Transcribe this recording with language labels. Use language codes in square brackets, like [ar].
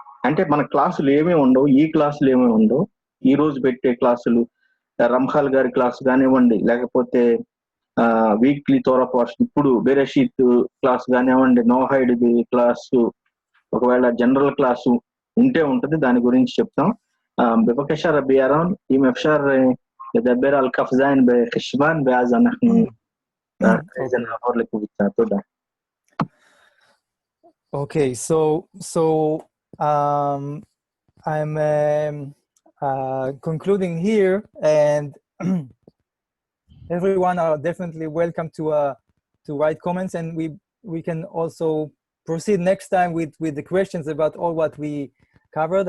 [te] అంటే మన క్లాసులు ఏమీ ఉండవు, ఈ క్లాసులు ఏమీ ఉండవు. ఈ రోజు పెట్టే క్లాసులు రంహాల్ గారి క్లాసు కానివ్వండి, లేకపోతే వీక్లీ తోరా పోర్షన్, ఇప్పుడు బెరెషిత్ క్లాస్ కానివ్వండి, నోహైడ్ క్లాసు, ఒకవేళ జనరల్ క్లాసు ఉంటే ఉంటది, దాని గురించి చెప్తాం. [he] בבקשה רבי ירון, אם אפשר לדבר על כ"ז בחשוון, ואז אנחנו נעבור לקבוצה. תודה. [en] Okay, so I'm concluding here, and everyone are definitely welcome to write comments, and we can also proceed next time with the questions about all what we covered.